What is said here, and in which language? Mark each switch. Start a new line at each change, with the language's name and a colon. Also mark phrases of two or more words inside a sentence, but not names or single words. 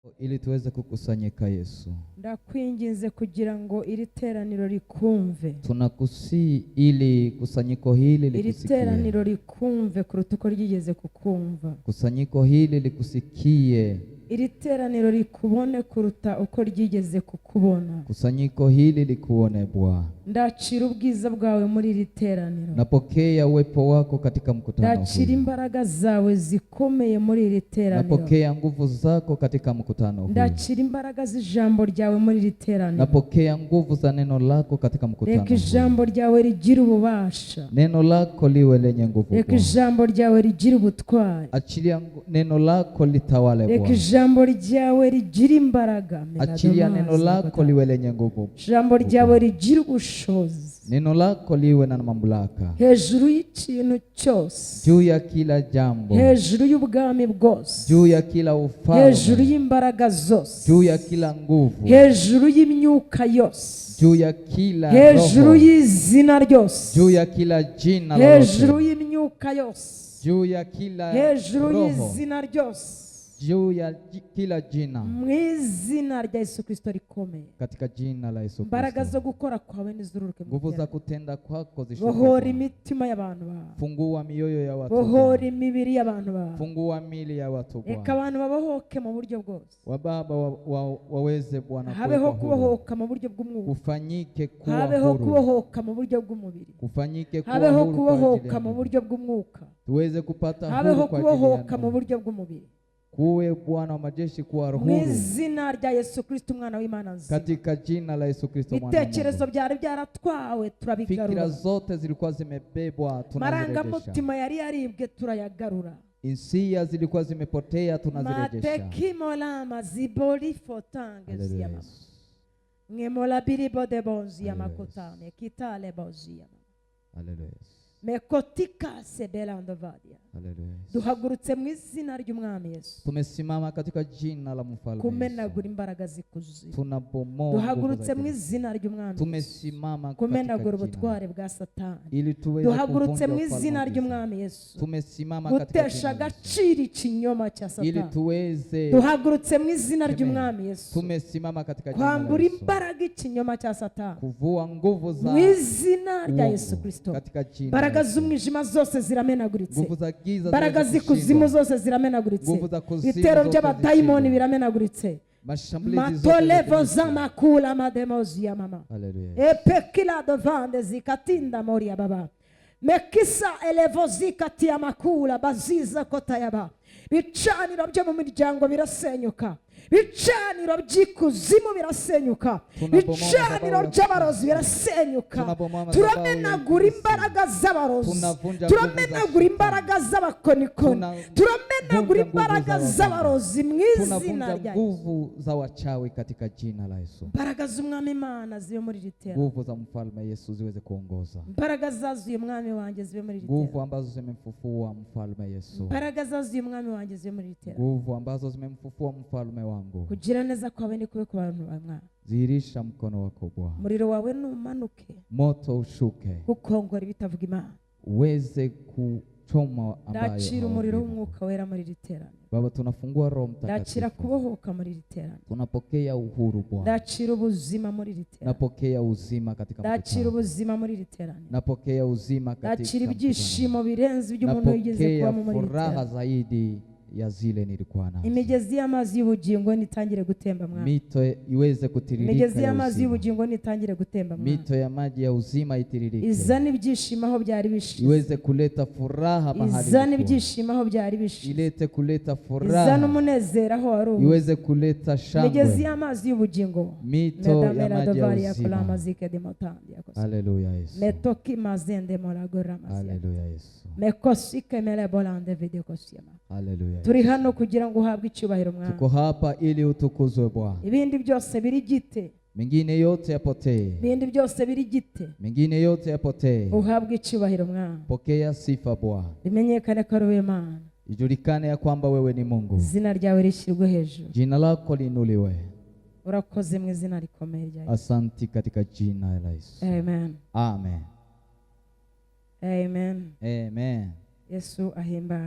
Swahili: ili tuweze kukusanyika Yesu.
Kinyarwanda: Ndakwinginze kugira ngo iri teraniro rikumve.
Swahili: Tunakusii ili kusanyiko hili
Kinyarwanda: Iri
Swahili: likusikie.
Kinyarwanda: teraniro rikumve kuruta uko ryigeze kukumva.
Swahili: Kusanyiko hili likusikie.
Kinyarwanda: Iri teraniro rikubone kuruta uko ryigeze kukubona.
Swahili: Kusanyiko hili likuone Bwana.
Kinyarwanda: Ndacira ubwiza bwawe muri iri teraniro.
Swahili: Napokea uwepo wako katika mkutano huu.
Kinyarwanda: Ndacira imbaraga zawe zikomeye muri iri teraniro.
Swahili: Napokea nguvu zako katika mkutano huu.
Kinyarwanda: Ndacira imbaraga z'ijambo ryawe muri iri teraniro.
Swahili: Napokea nguvu za neno lako katika mkutano huu.
Kinyarwanda: Reka ijambo ryawe rigira ububasha.
Swahili: Neno lako liwe lenye nguvu.
Kinyarwanda: Reka ijambo ryawe rigira ubutwari.
Swahili: Achilia neno lako litawale
Kinyarwanda: Reka
Swahili: Bwana.
Kinyarwanda: ijambo ryawe rigira imbaraga.
Swahili: Achilia neno lako liwe lenye nguvu.
Kinyarwanda: Ijambo ryawe rigira ubushobozi.
Swahili: Neno lako liwe na mamlaka
Kinyarwanda: Hejuru y'ikintu cyose.
Swahili: juu ya kila jambo,
Kinyarwanda: Hejuru y'ubwami bwose.
Swahili: juu ya kila ufalme,
Kinyarwanda: Hejuru y'imbaraga zose.
Swahili: juu ya kila nguvu,
Kinyarwanda: Hejuru y'imyuka yose.
Swahili: juu ya kila
Kinyarwanda: Hejuru
Swahili: roho,
Kinyarwanda: y'izina ryose.
Swahili: juu ya kila jina
Kinyarwanda: Hejuru
Swahili: lolote,
Kinyarwanda: y'imyuka yose.
Swahili: juu ya kila
Kinyarwanda: Hejuru
Swahili: roho,
Kinyarwanda: y'izina ryose.
Swahili: juu ya kila jina,
Kinyarwanda: Mu izina rya Yesu Kristo rikomeye.
Swahili: katika jina la Yesu
Kinyarwanda: Imbaraga
Swahili: Kristo.
Kinyarwanda: zo gukora kwawe nizururuke mu
Swahili: Nguvu za
Kinyarwanda: byaro.
Swahili: kutenda kwako
Kinyarwanda: Bohora
Swahili: zishuke.
Kinyarwanda: imitima y'abantu bawe.
Swahili: Fungua mioyo ya watu,
Kinyarwanda: Bohora imibiri y'abantu bawe.
Swahili: fungua mili ya watu
Kinyarwanda: Reka
Swahili: Bwana.
Kinyarwanda: abantu babohoke mu buryo bwose.
Swahili: Wababa waweze Bwana
Kinyarwanda: Habeho
Swahili: kuwekwa huru.
Kinyarwanda: kubohoka mu buryo bw'umwuka.
Swahili: Kufanyike kuwa
Kinyarwanda: Habeho
Swahili: huru.
Kinyarwanda: kubohoka mu buryo bw'umubiri.
Swahili: Kufanyike kuwa
Kinyarwanda: Habeho
Swahili: huru kwa ajili
Kinyarwanda: kubohoka
Swahili: ya
Kinyarwanda: mu
Swahili: Mungu.
Kinyarwanda: buryo bw'umwuka.
Swahili: Tuweze kupata
Kinyarwanda: Habeho
Swahili: huru kwa ajili ya
Kinyarwanda: kubohoka mu
Swahili: Mungu.
Kinyarwanda: buryo bw'umubiri.
Swahili: Kuwe Bwana wa majeshi kuwa
Kinyarwanda: Mu
Swahili: huru
Kinyarwanda: izina rya Yesu Kristo umwana w'Imana nzima.
Swahili: katika jina la Yesu Kristo mwana wa
Kinyarwanda: Ibitekerezo
Swahili: Mungu.
Kinyarwanda: byari byaratwawe
Swahili: Fikira
Kinyarwanda: turabigarura.
Swahili: zote zilikuwa zimebebwa, tunazirejesha.
Kinyarwanda: Marangamutima yari yaribwe turayagarura.
Swahili: Insia zilikuwa zimepotea, tunazirejesha. Matekimolama ziboli fotange Haleluya ziyama. Yesu. Ngemola biribo de bonzi ya Haleluya makotame kitale bonzi ya Haleluya Yesu. mekotika sebelando vadia. Haleluya Yesu.
Kinyarwanda: Duhagurutse mu izina ry'umwami Yesu.
Swahili: Tumesimama katika jina la mfalme
Kinyarwanda: Kumenagura
Swahili: Yesu.
Kinyarwanda: imbaraga zikuzimu.
Swahili: Tunabomoa
Kinyarwanda: Duhagurutse
Swahili: nguvu
Kinyarwanda: mu
Swahili: za
Kinyarwanda: izina ry'umwami Yesu.
Swahili: Tumesimama
Kinyarwanda: Kumenagura
Swahili: katika jina
Kinyarwanda: ubutware bwa Satani.
Swahili: ili tuweze
Kinyarwanda: Duhagurutse mu
Swahili: kuvunja ufalme
Kinyarwanda: izina
Swahili: wa giza.
Kinyarwanda: ry'umwami Yesu.
Swahili: Tumesimama katika
Kinyarwanda: Gutesha
Swahili: jina la Yesu.
Kinyarwanda: agaciro ikinyoma cya
Swahili: ili
Kinyarwanda: Satani.
Swahili: tuweze
Kinyarwanda: Duhagurutse mu izina ry'umwami Yesu.
Swahili: tumesimama katika jina la
Kinyarwanda: Kwambura
Swahili: Yesu.
Kinyarwanda: imbaraga ikinyoma cya Satani.
Swahili: Kuvua nguvu za
Kinyarwanda: Mu izina rya
Swahili: uongo
Kinyarwanda: Yesu Kristo.
Swahili: katika jina la
Kinyarwanda: Imbaraga
Swahili: Yesu.
Kinyarwanda: z'umwijima zose ziramenaguritse.
Swahili: Nguvu za giza
Kinyarwanda: Imbaraga
Swahili: ziweze
Kinyarwanda: z'ikuzimu
Swahili: kushindwa.
Kinyarwanda: zose ziramenaguritse.
Swahili: Nguvu za kuzimu
Kinyarwanda: Ibitero
Swahili: zote
Kinyarwanda: by'abadayimoni
Swahili: zishindwe.
Kinyarwanda: biramenaguritse.
Swahili: Mashambulizi zote Matolevo zishindwe. zamakula mademozi ya mama. Haleluya. Epekila dovande zikatinda mori ya baba. Mekisa elevo zikati ya makula baziza kota ya ba.
Kinyarwanda: Bicaniro byo mu miryango birasenyuka. Bicaniro by'ikuzimu birasenyuka. Bicaniro by'abarozi birasenyuka. Turamenagura imbaraga z'abarozi. Turamenagura imbaraga z'abakonikoni. Turamenagura imbaraga z'abarozi mu izina
Swahili: Tunavunja
Kinyarwanda: rya Yesu.
Swahili: nguvu za wachawi katika jina la Yesu.
Kinyarwanda: Imbaraga z'umwami Imana zibe muri iri teraniro.
Swahili: Nguvu za mfalme Yesu ziweze kuongoza.
Kinyarwanda: Imbaraga zazuye umwami wanjye zibe muri iri teraniro.
Swahili: Nguvu ambazo zimemfufua mfalme Yesu.
Kinyarwanda: Imbaraga zazuye umwami wanjye zibe muri iri teraniro.
Swahili: Nguvu ambazo zimemfufua mfalme wangu.
Kinyarwanda: Kugira neza kwawe ni kube ku bantu bawe mwana.
Swahili: Zihirisha mkono wako Bwana.
Kinyarwanda: Umuriro wawe numanuke
Swahili: Moto ushuke.
Kinyarwanda: gukongora ibitavuga Imana.
Swahili: Uweze kuchoma ambayo
Kinyarwanda: Ndacira umuriro
Swahili: hawajui.
Kinyarwanda: w'umwuka wera muri iri teraniro.
Swahili: Baba, tunafungua Roho
Kinyarwanda: Ndacira
Swahili: Mtakatifu.
Kinyarwanda: kubohoka muri iri teraniro.
Swahili: Tunapokea uhuru Bwana.
Kinyarwanda: Ndacira ubuzima muri iri teraniro.
Swahili: Napokea uzima katika
Kinyarwanda: Ndacira
Swahili: mkutano.
Kinyarwanda: ubuzima muri iri teraniro.
Swahili: Napokea uzima
Kinyarwanda: Ndacira
Swahili: katika mkutano.
Kinyarwanda: ibyishimo birenze iby'umuntu yigeze
Swahili: Napokea
Kinyarwanda: kubamo muri iri
Swahili: furaha
Kinyarwanda: teraniro.
Swahili: zaidi ya zile nilikuwa nazo.
Kinyarwanda: Imigezi y'amazi y'ubugingo nitangire gutemba mwana.
Swahili: Mito iweze kutiririka
Kinyarwanda: Imigezi
Swahili: ya
Kinyarwanda: y'amazi
Swahili: uzima.
Kinyarwanda: y'ubugingo nitangire gutemba mwana.
Swahili: Mito ya maji ya uzima itiririke.
Kinyarwanda: Izana ibyishimo aho byari bishize.
Swahili: Iweze kuleta furaha mahali
Kinyarwanda: Izana
Swahili: ilikuwa.
Kinyarwanda: ibyishimo aho byari bishize.
Swahili: Ilete kuleta
Kinyarwanda: Izana
Swahili: furaha.
Kinyarwanda: umunezero aho wari uri.
Swahili: Iweze kuleta
Kinyarwanda: Imigezi
Swahili: shangwe.
Kinyarwanda: y'amazi y'ubugingo.
Swahili: Mito ya Medamera maji ya dovari ya kula uzima. mazike de motandi ya kosa. Haleluya Yesu. Metoki mazende moragora mazia. Haleluya Yesu. Mekosike mele bolande video kosiyama. Haleluya Yesu.
Kinyarwanda: Turi hano kugira ngo uhabwe icyubahiro mwana.
Swahili: Tuko hapa ili utukuzwe Bwana.
Kinyarwanda: Ibindi byose biri gite.
Swahili: Mengine yote yapotee.
Kinyarwanda: Ibindi byose biri gite.
Swahili: Mengine yote yapotee.
Kinyarwanda: Uhabwe icyubahiro mwana.
Swahili: Pokea sifa Bwana.
Kinyarwanda: Bimenyekane ko ari wowe Mana.
Swahili: Ijulikane ya kwamba wewe ni Mungu.
Kinyarwanda: Izina ryawe rishyirwe hejuru.
Swahili: Jina lako liinuliwe.
Kinyarwanda: Urakoze mu izina rikomeye rya Yesu.
Swahili: Asanti katika jina la Yesu. Amen. Amen. Amen. Amen.
Kinyarwanda: Yesu ahimbaze.